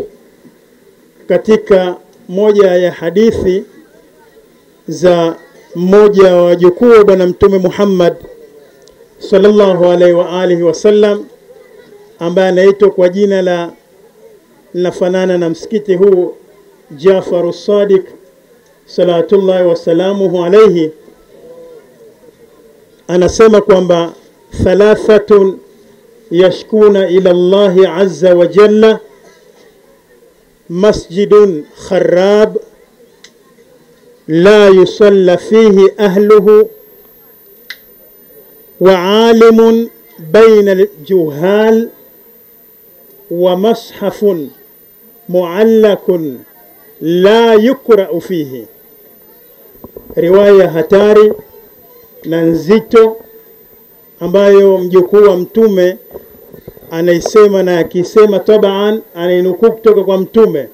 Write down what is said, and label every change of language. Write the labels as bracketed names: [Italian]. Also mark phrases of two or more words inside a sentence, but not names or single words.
[Swahili] Katika moja ya hadithi za mmoja wa wajukuu wa Bwana Mtume Muhammad [Arabic] صلى الله عليه وآله وسلم, [Swahili] ambaye anaitwa kwa jina la linafanana na msikiti huu, Jafar as-Sadiq [Arabic] صلوات الله وسلامه عليه, [Swahili] anasema kwamba [Arabic] ثلاثة يشكون إلى الله عز وجل مسجد خراب لا يصلي فيه أهله وعالم بين الجهال, ومصحف معلق لا يقرأ فيه. [Swahili] Riwaya hatari na nzito ambayo mjukuu wa Mtume anaisema, na akisema tabaan anainukuu kutoka kwa Mtume.